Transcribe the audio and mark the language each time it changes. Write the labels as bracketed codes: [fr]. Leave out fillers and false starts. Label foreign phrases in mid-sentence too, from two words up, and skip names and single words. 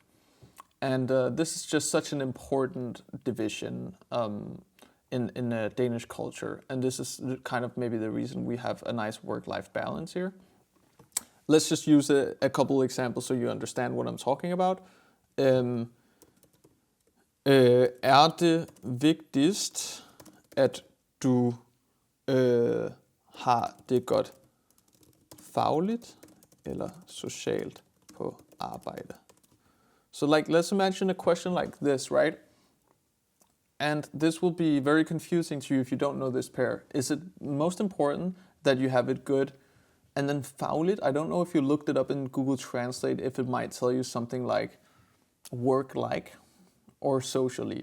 [en] And this is just such an important division in Danish culture. And this is kind of maybe the reason we have a nice work-life balance here. Let's just use a couple examples so you understand what I'm talking about. [da] Er det vigtigst, at du har det godt fagligt eller socialt på arbejde? [en] So let's imagine a question like this, right? And this will be very confusing to you if you don't know this pair. Is it most important that you have it good? And then fagligt, I don't know if you looked it up in Google Translate, if it might tell you something like work-like or socially.